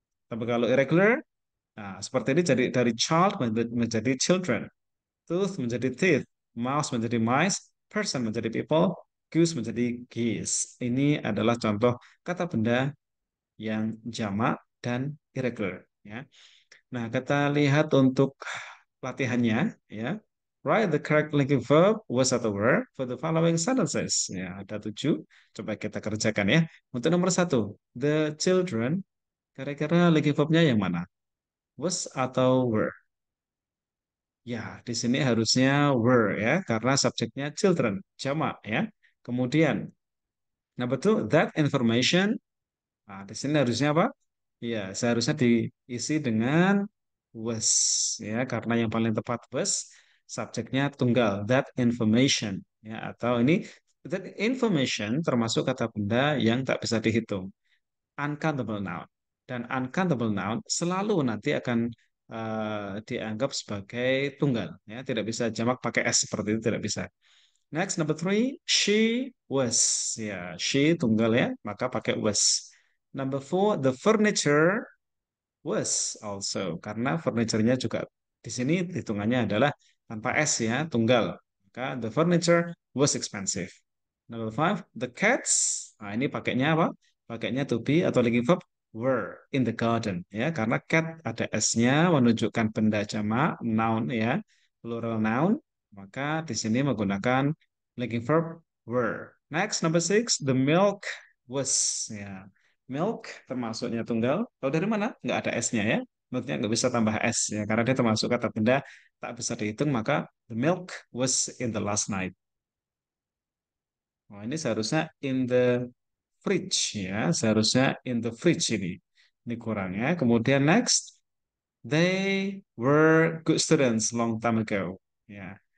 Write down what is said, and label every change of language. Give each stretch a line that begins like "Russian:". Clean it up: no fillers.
Indonesian: Tapi kalau irregular, nah seperti ini jadi dari child menjadi children, tooth menjadi teeth, mouse menjadi mice, person menjadi people, goose menjadi geese. Ini adalah contoh kata benda yang jamak dan irregular ya. Nah, kita lihat untuk latihannya ya.
English: Write the correct linking verb was
Indonesian: atau
English: were for the following sentences.
Indonesian: Ya, ada 7. Coba kita kerjakan ya. Untuk nomor 1, the children. Kira-kira linking verbnya yang mana? Was atau were? Ya, di sini harusnya were ya, karena subjeknya children, jamak ya. Kemudian, number 2, that information. Nah, di sini harusnya apa? Ya, seharusnya diisi dengan was ya, karena yang paling tepat was subjeknya tunggal that information ya atau ini that information termasuk kata benda yang tak bisa dihitung, uncountable noun. Dan uncountable noun selalu nanti akan dianggap sebagai tunggal ya, tidak bisa jamak pakai s seperti itu tidak bisa.
English: Next, number 3, she was.
Indonesian: Ya, she tunggal ya, maka pakai was.
English: Number 4, the furniture was also.
Indonesian: Karena furniture-nya juga di sini hitungannya adalah tanpa S ya, tunggal. Maka
English: the furniture was expensive.
Indonesian: Number 5, the cats. Nah, ini pakainya apa? Pakainya to be atau linking verb
English: were in the garden
Indonesian: ya, karena cat ada S-nya menunjukkan benda jamak, noun ya, plural noun. Maka di sini menggunakan linking verb were.
English: Next, number 6, the milk was ya.
Indonesian: Milk termasuknya tunggal. Tahu dari mana? Nggak ada S-nya ya. Milknya nggak bisa tambah S ya, karena dia termasuk kata benda tak bisa dihitung. Maka
English: the milk was in the last night.
Indonesian: Oh, ini seharusnya
English: in the fridge ya.
Indonesian: Seharusnya
English: in the fridge
Indonesian: ini. Ini kurang ya. Kemudian
English: next, they were good students long time ago. Ya.